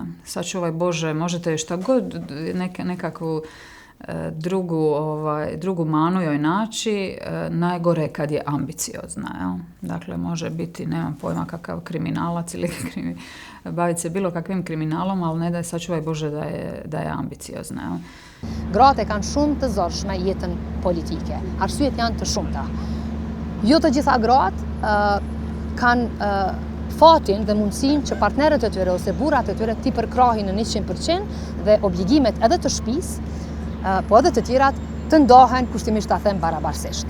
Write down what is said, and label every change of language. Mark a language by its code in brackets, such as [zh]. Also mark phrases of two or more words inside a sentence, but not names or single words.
[sr] Sačuvaj Bože, možete šta god nekakvu drugu manu joj naći, najgore je kad je ambiciozna. Jel? Dakle, može biti, nemam pojma kakav kriminalac ili baviti se bilo kakvim kriminalom, ali ne da je, sačuvaj Bože, da je ambiciozna. Jel? [sq] Gratë kanë shumë të zorshme jetën politike. Arsyet janë të shumta. Jo të gjitha gratë kanë fatin dhe mundësinë që partnerët e tyre ose burrat e tyre t'i përkrahin në 100% dhe obligimet edhe të shtëpisë, po edhe të tjerat të ndahen kushtimisht ta them barabarësisht.